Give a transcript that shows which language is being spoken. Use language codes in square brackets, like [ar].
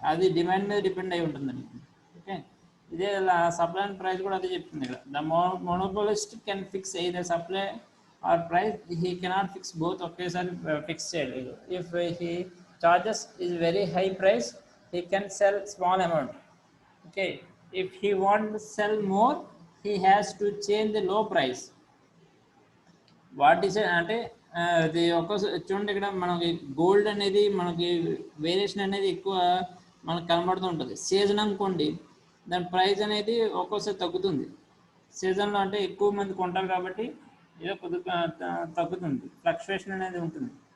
[te] అది డిమాండ్ మీద డిపెండ్ అయి ఉంటుందండి. ఓకే, ఇదే సప్లై అండ్ ప్రైస్ కూడా అదే చెప్తుంది ఇక్కడ. [en] The monopolist can fix either supply or price. He cannot fix both. [te] ఒకేసారి ఫిక్స్ చేయలేదు. [en] If he charges is very high price, he can sell small amount. Okay, if he want to sell more, he has to change the low price. [te] What is అంటే అది ఒక్కోసారి చూడండి, ఇక్కడ మనకి gold అనేది మనకి వేరియేషన్ అనేది ఎక్కువ మనకు కనబడుతూ ఉంటుంది. సీజన్ అనుకోండి, దాని ప్రైస్ అనేది ఒక్కోసారి తగ్గుతుంది. సీజన్లో అంటే ఎక్కువ మంది కొంటారు కాబట్టి ఏదో కొద్దిగా తగ్గుతుంది, ఫ్లక్చువేషన్ అనేది ఉంటుంది.